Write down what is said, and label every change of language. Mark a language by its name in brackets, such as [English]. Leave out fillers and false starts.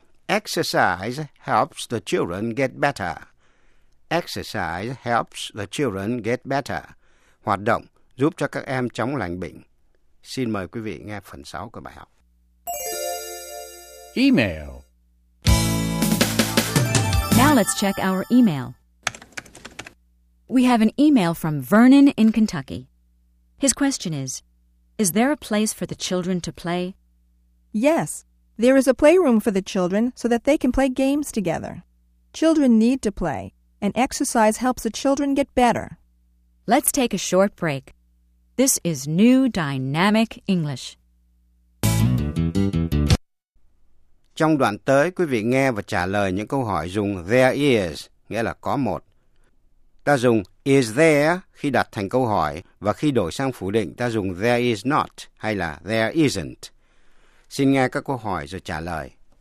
[English] Exercise helps the children get better. Exercise helps the children get better. [Vietnamese] Hoạt động giúp cho các em chống lành bệnh. Xin mời quý vị nghe phần 6 của bài học. [English] Email. Now let's check our email. We have an email from Vernon in Kentucky. His question is there a place for the children to play? Yes, there is a playroom for the children so that they can play games together. Children need to play. And exercise helps the children get better. Let's take a short break. This is New Dynamic English. [Vietnamese] Trong đoạn tới, quý vị nghe và trả lời những câu hỏi dùng there is, nghĩa là có một. Ta dùng is there khi đặt thành câu hỏi và khi đổi sang phủ định ta dùng there is not hay là there isn't. Xin nghe các câu hỏi rồi trả lời.